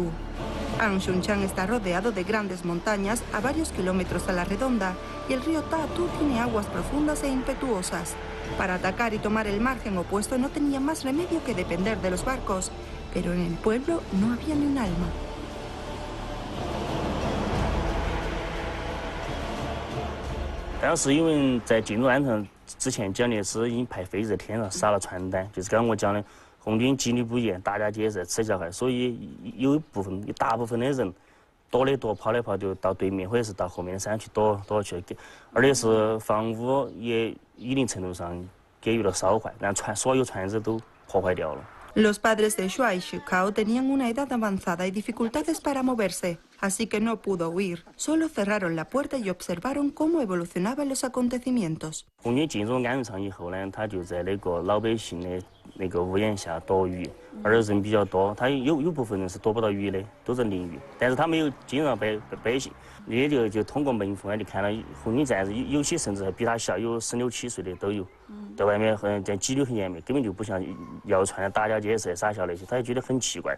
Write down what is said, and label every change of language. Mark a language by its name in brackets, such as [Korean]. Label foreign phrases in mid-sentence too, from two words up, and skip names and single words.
[Spanish] An Xuanchang está rodeado de grandes montañas a varios kilómetros a la redonda y el río Datu tiene aguas profundas e impetuosas. Para atacar y tomar el margen opuesto no tenía más remedio que depender de los barcos, pero en el pueblo no había ni un alma. [Chinese] 当时因为在进入安城之前，蒋介石已经派飞机在天上撒了传单，就是刚刚我讲的，红军纪律不严，大家皆是吃小孩，所以有大部分的人躲的躲，跑的跑，就到对面或者是到后面的山去躲去，而且是房屋也一定程度上给予了烧坏，让所有船只都破坏掉了。 [Spanish] Los padres de Shuai Shukao tenían una edad avanzada y dificultades para moverse, así que no pudo huir. Solo cerraron la puerta y observaron cómo evolucionaban los acontecimientos. [Chinese] 红军进入安城以后呢，他就在那个老百姓的那个屋檐下躲雨，而人比较多，他有部分人是躲不到雨的，都在淋雨，但是他没有惊扰百姓，也就通过门缝就看到红军战士，有些甚至还比他小，有16、17岁的都有，在外面这纪律很严密，根本就不像谣传的大家皆是傻笑那些，他也觉得很奇怪。